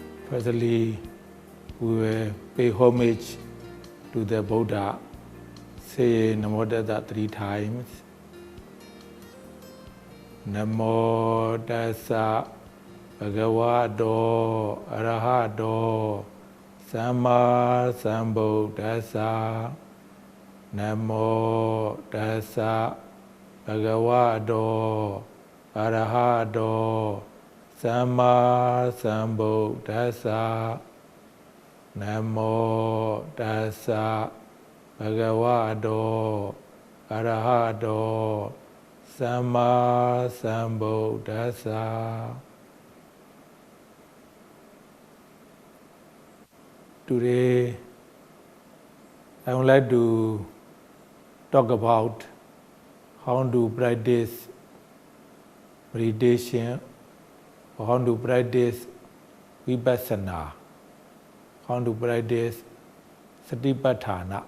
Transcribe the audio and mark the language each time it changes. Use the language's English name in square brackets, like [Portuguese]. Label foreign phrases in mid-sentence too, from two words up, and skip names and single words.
[English] Firstly, we will pay homage to the Buddha, say [Pali] Namo Tassa [English] 3 times. [Pali] Namo Tassa Bhagavato Arahato Samma Sambuddhassa. Namo Tassa Bhagavato Arahato Samma Sambuddhassa. Namo Tassa Bhagavato Arahato Samma Sambuddhassa. [English] Today, I would like to talk about how to practice meditation, or how to practice Vipassana, how to practice Vipassana.